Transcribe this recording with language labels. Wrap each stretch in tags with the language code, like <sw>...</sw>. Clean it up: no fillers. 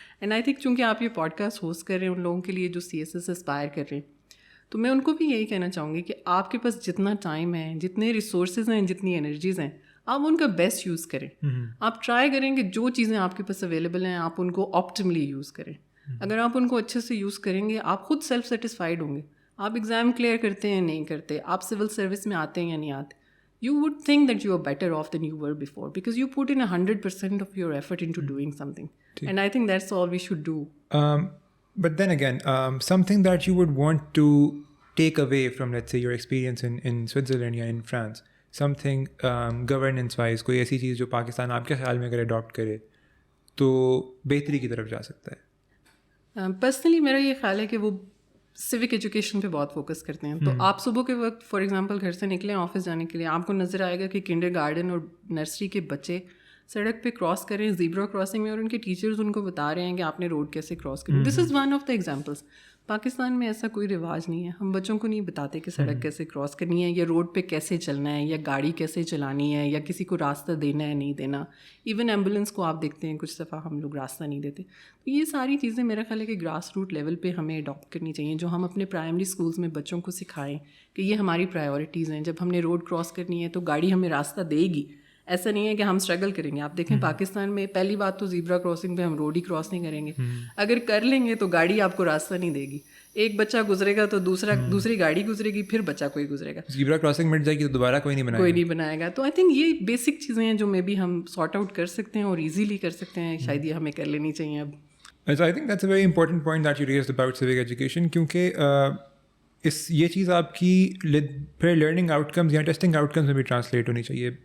<ur>And I think چونکہ آپ یہ پوڈ کاسٹ ہوسٹ کر رہے ہیں ان لوگوں کے لیے جو سی ایس ایس اسپائر کر رہے ہیں, تو میں ان کو بھی یہی کہنا چاہوں گی کہ آپ کے پاس جتنا ٹائم ہے, جتنے ریسورسز ہیں, جتنی انرجیز ہیں, آپ ان کا بیسٹ یوز کریں. آپ ٹرائی کریں کہ جو چیزیں آپ کے پاس اویلیبل ہیں آپ ان کو آپٹیملی یوز کریں. اگر آپ ان کو اچھے سے یوز کریں گے, آپ خود سیلف سیٹسفائڈ ہوں گے. آپ ایگزام کلیئر کرتے ہیں نہیں کرتے, آپ سول سروس میں آتے ہیں یا نہیں آتے,</ur> <en>you would think that you are better off than you were before because you put in 100% of your effort into doing something. And I think that's all we should do. But then again, something that you would want to take away from, let's say, your experience in Switzerland or in France, something governance wise,</en> <ur>کوئی ایسی چیز جو پاکستان آپ کے خیال میں اگر adapt کرے تو بہتری کی طرف جا سکتا ہے. پرسنلی میرا یہ خیال ہے کہ وہ سوک ایجوکیشن پہ بہت فوکس کرتے ہیں. تو آپ صبح کے وقت فار ایگزامپل گھر سے نکلیں آفس جانے کے لیے, آپ کو نظر آئے گا کہ کنڈر گارڈن اور نرسری کے بچے سڑک پہ کراس کر رہے ہیں زیبرا کراسنگ میں, اور ان کے ٹیچرز ان کو بتا رہے ہیں کہ آپ نے روڈ کیسے کراس کریں.</ur> <en>This is one of the examples.</en> <ur>Pakistan میں ایسا کوئی رواج نہیں ہے, ہم بچوں کو نہیں بتاتے کہ سڑک کیسے کراس کرنی ہے, یا روڈ پہ کیسے چلنا ہے, یا گاڑی کیسے چلانی ہے, یا کسی کو راستہ دینا ہے نہیں دینا. ایون ایمبولینس کو آپ دیکھتے ہیں کچھ دفعہ ہم لوگ راستہ نہیں دیتے. تو یہ ساری چیزیں میرا خیال ہے کہ گراس روٹ لیول پہ ہمیں اڈاپٹ کرنی چاہیے, جو ہم اپنے پرائمری اسکولس میں بچوں کو سکھائیں کہ یہ ہماری پرائیورٹیز ہیں. جب ہم نے روڈ کراس کرنی ہے تو گاڑی ہمیں راستہ دے گی, ایسا نہیں ہے کہ ہم اسٹرگل کریں گے. آپ دیکھیں پاکستان میں پہلی بات تو زیبرا کراسنگ پہ ہم روڈ ہی کراس نہیں کریں گے. اگر کر لیں گے تو گاڑی آپ کو راستہ نہیں دے گی. ایک بچہ گزرے گا تو دوسری گاڑی گزرے گی, پھر بچہ کوئی گزرے گا, زیبرا کراسنگ مٹ جائے گی تو دوبارہ کوئی نہیں بنائے گا. تو آئی تھنک یہ بیسک چیزیں ہیں جو میں بھی ہم سارٹ آؤٹ کر سکتے ہیں اور ایزیلی کر سکتے ہیں. شاید یہ ہمیں کر لینی چاہیے اب.</ur> <en>I think that's a very important point that you raised about civic education,</en> <ur>کیونکہ یہ چیز آپ کی پھر لرننگ آؤٹ کمز یا ٹیسٹنگ آؤٹ کمز میں بھی ٹرانسلیٹ ہونی چاہیے.</ur>